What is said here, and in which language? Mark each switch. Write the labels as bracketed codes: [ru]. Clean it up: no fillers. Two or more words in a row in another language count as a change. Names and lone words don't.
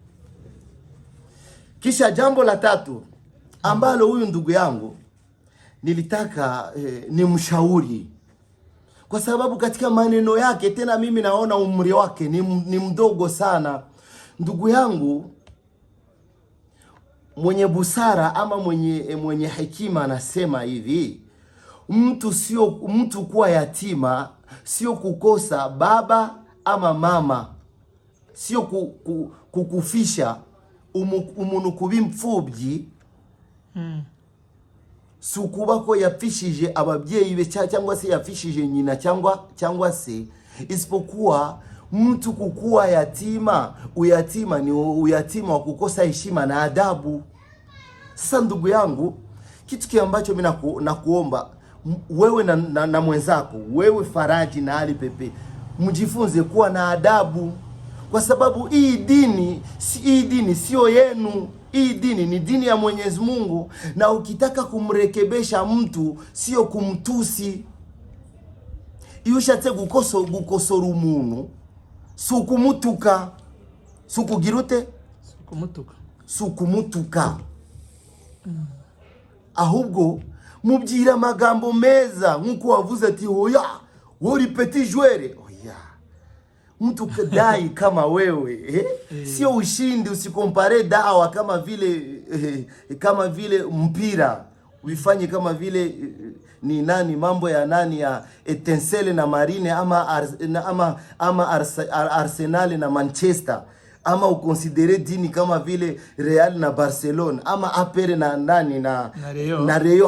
[sw] Kisha jambo la tatu ambalo huyu ndugu yangu nilitaka ni mshauri, kwa sababu katika maneno yake, tena mimi naona umri wake ni mdogo sana. Ndugu yangu mwenye busara ama mwenye hekima anasema hivi: mtu kuwa yatima sio kukosa baba ama mama, sio kukufisha [rw] umuntu kuba imfubyi sukuba ko yafishije ababyeyi be cyangwa se yafishije nyina cyangwa se, [sw] isipokuwa mtu kukuwa yatima, uyatima ni uyatima wa kukosa heshima na adabu. Sasa ndugu yangu, kitu ambacho mimi nakuomba wewe na mwenzako, wewe Faraji na Ali Pepe, mjifunze kuwa na adabu, kwa sababu hii dini sio yenu. Hii dini ni dini ya Mwenyezi Mungu, na ukitaka kumrekebesha mtu sio kumtusi. [rw] Iyo ushatse gukosora umuntu sukumutuka, sukugirute sukumutuka, ahubwo mubyira amagambo meza, nkuko wavuze ati hoya wori [fr] petit joueur. [sw] Oya, mtu kadai kama wewe sio ushindi. Usikompare dawa kama vile mpira, uifanye kama vile ni nani, mambo ya nani ya Etincelle na Marine ama Arsenal na Manchester, ama ukonsidere dini kama vile Real na Barcelona ama APR na nani na Rayo.